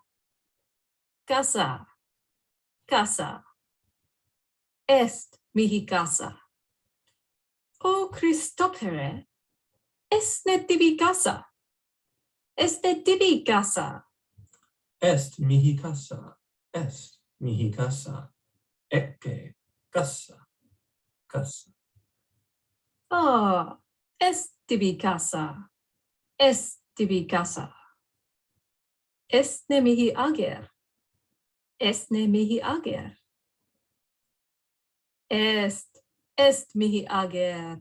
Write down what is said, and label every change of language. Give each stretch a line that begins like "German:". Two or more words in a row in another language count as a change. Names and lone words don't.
Latin: Casa. Casa. Est mihi casa. O Christophere, est ne tibi casa. Est ne tibi casa. Est mihi casa. Est mihi casa. Ecce casa. Casa. Ah, est tibi casa. Est tibi casa. Est ne mihi ager. Est ne mihi ager. Est mihi ager.